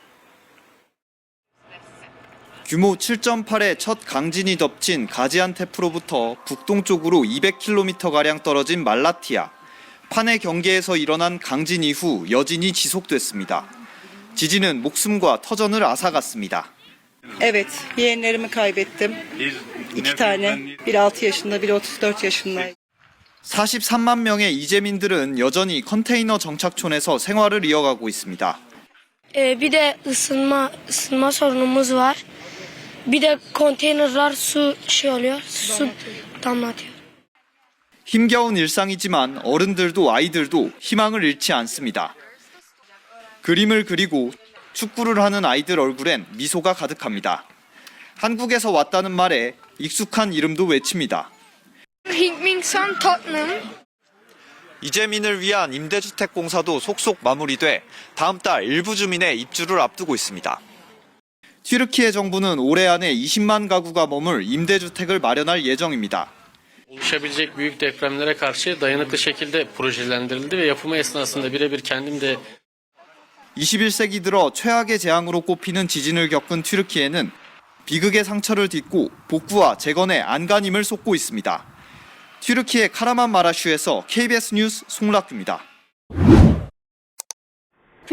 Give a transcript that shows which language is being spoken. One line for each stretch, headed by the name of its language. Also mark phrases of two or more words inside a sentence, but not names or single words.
Korean: 규모 7.8의 첫 강진이 덮친 가지안테프로부터 북동쪽으로 200km가량 떨어진 말라티아. 판해 경계에서 일어난 강진 이후 여진이 지속됐습니다. 지진은 목숨과 터전을 앗아갔습니다.
Turkish: Evet, yeğenlerimi kaybettim. İki tane. Biri 6 yaşında, biri 34 yaşında.
Korean: 43만 명의 이재민들은 여전히 컨테이너 정착촌에서 생활을 이어가고 있습니다.
Turkish: Bir de ısınma sorunumuz var. Bir de konteynerler su damlatıyor.
Korean: 힘겨운 일상이지만 어른들도 아이들도 희망을 잃지 않습니다. 그림을 그리고 축구를 하는 아이들 얼굴엔 미소가 가득합니다. 한국에서 왔다는 말에 익숙한 이름도 외칩니다. Hikminson Tottenham. 이재민을 위한 임대주택 공사도 속속 마무리돼 다음 달 일부 주민의 입주를 앞두고 있습니다. 튀르키예 정부는 올해 안에 20만 가구가 머물 임대주택을 마련할 예정입니다.
Turkish: Oluşabilecek büyük depremlere karşı dayanıklı şekilde projelendirildi ve yapımı esnasında birebir kendim de
Korean: 21세기 들어 최악의 재앙으로 꼽히는 지진을 겪은 튀르키예는 비극의 상처를 딛고 복구와 재건에 안간힘을 쏟고 있습니다. 튀르키예 카라만마라슈에서 KBS 뉴스 송락규입니다.